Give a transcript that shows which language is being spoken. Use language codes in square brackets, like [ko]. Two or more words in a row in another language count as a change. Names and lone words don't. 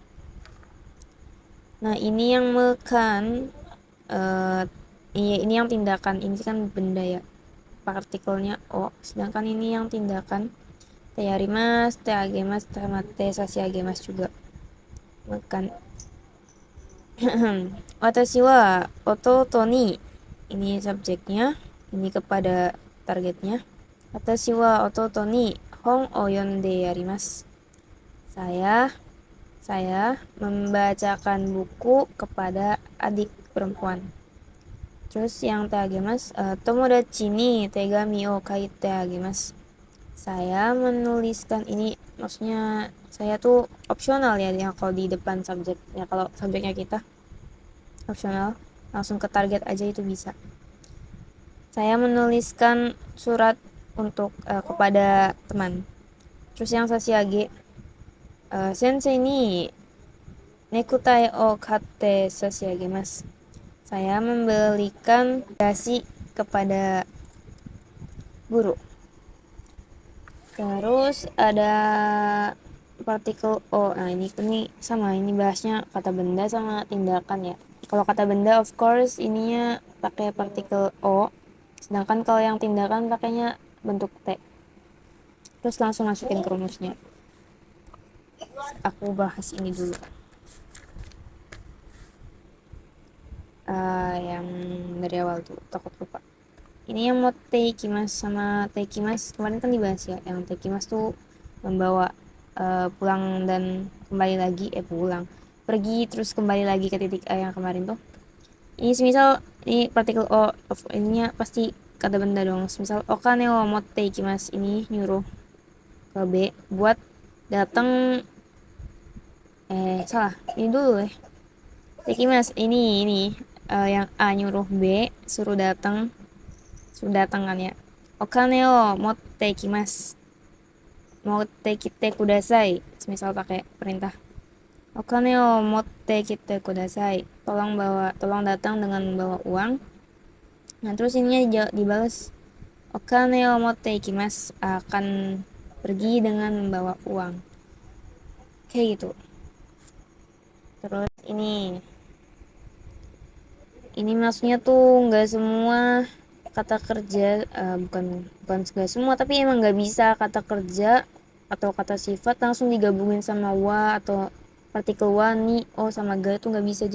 [id] Nah, ini yang makan, ini yang tindakan, ini kan benda ya, partikelnya o, sedangkan ini yang tindakan [ja] te yarimas, te agemas, [id] sama [ja] te sasi agemas [id] juga makan. [ja] Watashi wa ototo ni, [id] ini subjeknya, ini kepada targetnya. [ja] Watashi wa ototo ni hon o yonde yarimasu, [id] saya membacakan buku kepada adik perempuan. Terus yang [ja] te agemas, tomodachi ni tegami o kaite agemas, [id] saya menuliskan, ini maksudnya saya tuh opsional ya, yang kalau di depan subjeknya, kalau subjeknya kita opsional langsung ke target aja itu bisa. Saya menuliskan surat untuk kepada teman. Terus yang sasiage, [ja] sensei ni nekutai o katte sasiagemasu, [id] saya membelikan dasi kepada guru. Terus ada partikel o. Nah, ini sama, ini bahasnya kata benda sama tindakan ya. Kalau kata benda [en] of course [id] ininya pakai partikel o, sedangkan kalau yang tindakan pakainya bentuk T. Terus langsung masukin ke rumusnya. Aku bahas ini dulu. Yang dari awal tuh takut lupa. Ini yang mau teikimas sama teikimas kemarin kan dibahas ya. Yang teikimas tuh membawa, pulang dan kembali lagi, pergi terus kembali lagi ke titik A yang kemarin tuh. Ini semisal ini partikel o, ininya pasti kata benda dong. [ja] Semisal okane o motte ikimasu, [id] ini nyuruh ke B buat datang, salah, ini dulu ikimasu, ini yang A nyuruh B suruh datang kan ya. [ja] Okane o motte ikimasu, motte kite kudasai, [id] semisal pakai perintah. [ja] Okane o motte kite kudasai, [id] tolong datang dengan membawa uang. Nah, terus ininya dibalas, [ja] okane o motte ikimasu, [id] akan pergi dengan membawa uang, kayak gitu. Terus ini maksudnya tuh nggak semua kata kerja, bukan nggak semua, tapi emang nggak bisa kata kerja atau kata sifat langsung digabungin sama wa atau partikel wa ni o sama ga, itu nggak bisa.